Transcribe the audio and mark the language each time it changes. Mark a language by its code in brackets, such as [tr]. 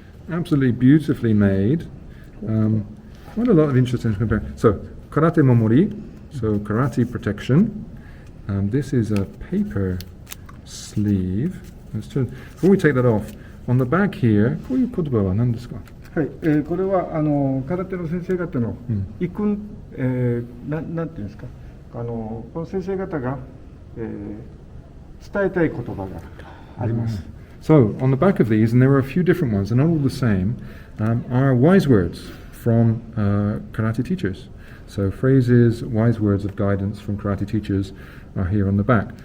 [en] Absolutely beautifully made. Quite a lot of interesting compare. So, karate momori, so karate protection. This is a paper sleeve. Before we take that off, on the back here, [ja] こういう言葉は何ですか？はい、これは空手の先生方の遺訓、なんていうんですか、この先生方が、伝えたい言葉があります。 [en] So, on the back of these, and there are a few different ones, and not all the same, are wise words from karate teachers. So, phrases, wise words of guidance from karate teachers are here on the back.